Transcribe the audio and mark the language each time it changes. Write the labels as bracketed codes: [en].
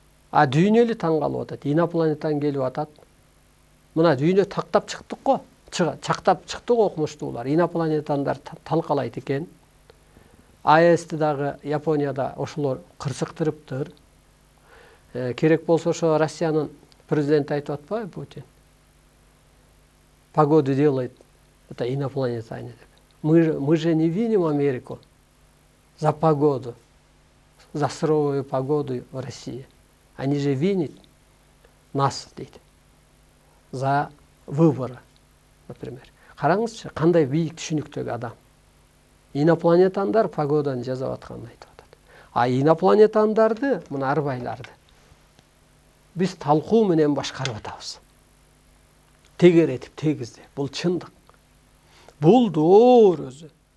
[ky] А дүйнө эле таң калып атат, инопланетан келип атат. Мына дүйнө тактап чыктык го, чактап чыктык окумуштуулар. Инопланетандар талкалайт экен. АЭСти дагы Японияда ошолор кырсыктырыптыр. Керек болсо ошо Россиянын президенти айтып атпайбы, Путин? [ru] Погоду делает это инопланетяне. Мы же не виним Америку за погоду, за суровую погоду в России. Они же винят нас, [ky] дейт, [ru] за выборы, например. [ky] Караңызчы, кандай бийик түшүнүктөгү адам. Инопланетандар погоданы жасап атканын айтып атат. А инопланетандарды, мына арбайларды, биз талкуу менен башкарып атабыз. Тегеретип, тегизде. Бул чындык. Бул доор өзү.